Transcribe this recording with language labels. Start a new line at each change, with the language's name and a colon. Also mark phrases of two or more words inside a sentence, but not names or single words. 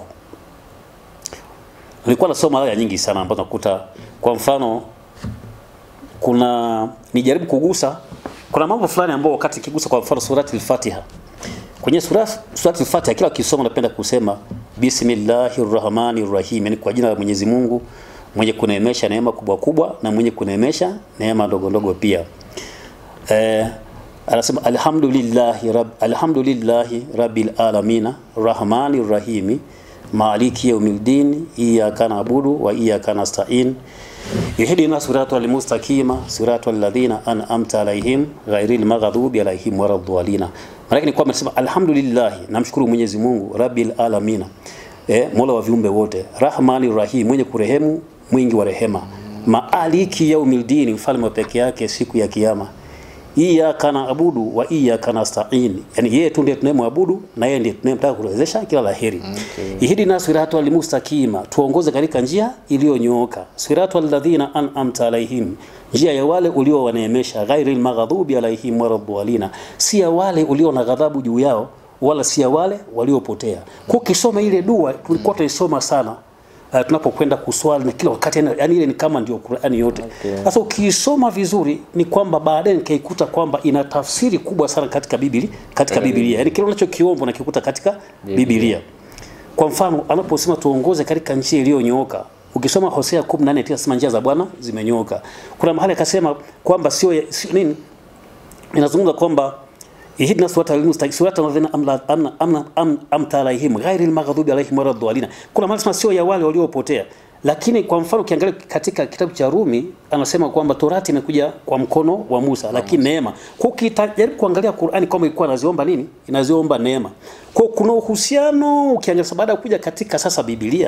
Swahili: Nilikuwa nasoma aya nyingi sana ambazo nakuta, kwa mfano nijaribu kugusa, kuna mambo fulani ambayo wakati kigusa, kwa mfano surati al-Fatiha. Kwenye surati al-Fatiha kila ukisoma napenda kusema Bismillahirrahmanirrahim, yani kwa jina la Mwenyezi Mungu mwenye kuneemesha neema kubwa kubwa na mwenye kuneemesha neema ndogo ndogo pia.
Arabic: Anasema الحمد لله رب العالمين الرحمن الرحيم مالك يوم الدين إياك نعبد وإياك نستعين اهدنا الصراط المستقيم صراط الذين أنعمت عليهم غير المغضوب عليهم ولا الضالين.
Swahili: Lakini kwa amesema alhamdulillahi, namshukuru Mwenyezi Mungu,
Arabic: رب العالمين,
Swahili: Mola wa viumbe wote,
Arabic: الرحمن الرحيم,
Swahili: mwenye kurehemu, mwingi wa rehema,
Arabic: مالك يوم الدين,
Swahili: mfalme wa peke yake siku ya kiyama,
Arabic: إياك نعبد وإياك نستعين,
Swahili: yani yeye tu ndiye tunayemwabudu na yeye ndiye tunayemtaka kuwezesha kila laheri.
Arabic: اهدنا الصراط المستقيم,
Swahili: tuongoze katika njia iliyonyooka,
Arabic: صراط الذين أنعمت عليهم,
Swahili: njia ya wale uliowaneemesha,
Arabic: غير المغضوب عليهم ولا الضالين,
Swahili: si ya wale ulio na ghadhabu juu yao wala si ya wale waliopotea. Kwa kisoma ile dua tulikuwa tunaisoma sana tunapokwenda kuswali na kila wakati, yani ile ni kama ndio Qur'ani yote. Sasa ukisoma vizuri ni kwamba baadaye nikaikuta kwamba ina tafsiri kubwa sana katika Biblia. Yani kile unachokiomba unakikuta katika Biblia. Kwa mfano anaposema tuongoze katika njia iliyonyooka, ukisoma Hosea 14 tunasema njia za Bwana zimenyooka. Kuna mahali akasema kwamba sio nini, inazungumza kwamba
Arabic: اهدنا الصراط المستقيم صراط الذين أنعمت عليهم غير المغضوب عليهم ولا الضالين.
Swahili: Kuna maana sio ya wale waliopotea. Lakini kwa mfano ukiangalia katika kitabu cha Rumi anasema kwamba Torati imekuja kwa mkono wa Musa, lakini neema. Kwa ukijaribu kuangalia Qur'ani kama ilikuwa inaziomba nini? Inaziomba neema. Kwa kuna uhusiano ukiangalia baada ya kuja katika sasa Biblia.